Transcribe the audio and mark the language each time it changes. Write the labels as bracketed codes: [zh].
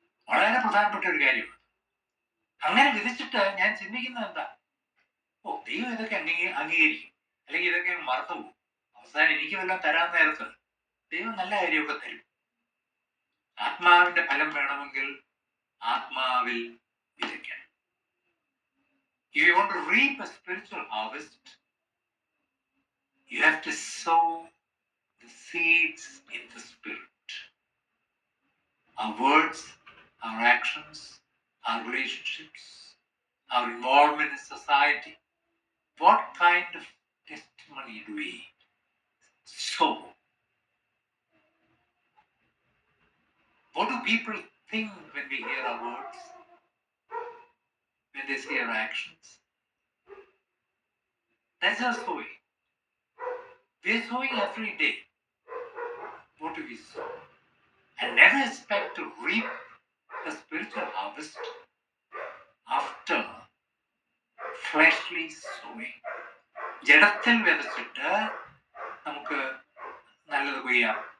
[ml] വളരെ പ്രധാനപ്പെട്ട ഒരു കാര്യമാണ്. അങ്ങനെ വിധിച്ചിട്ട് ഞാൻ ചിന്തിക്കുന്നത് എന്താ? ദൈവം ഇതൊക്കെ അംഗീകരിക്കും, അല്ലെങ്കിൽ ഇതൊക്കെ മറന്നുപോകും. അവസാനം എനിക്ക് വല്ലതും തരാൻ നേരത്ത് ദൈവം നല്ല കാര്യമൊക്കെ തരും. ആത്മാവിന്റെ ഫലം വേണമെങ്കിൽ ആത്മാവിൽ വിതയ്ക്കണം. [en] If you want to reap a spiritual harvest, you have to sow the seeds in the Spirit. Our words, our actions, our relationships, our involvement in society. What kind of testimony do we sow? What do people think when we hear our words? When they see our actions? That's our sowing. We are sowing every day. What do we sow? And never expect to reap a spiritual harvest after fleshly sowing. [ml] ജഡത്തിൽ വിതച്ചിട്ട് നമുക്ക് നല്ലത് കൊയ്യാം.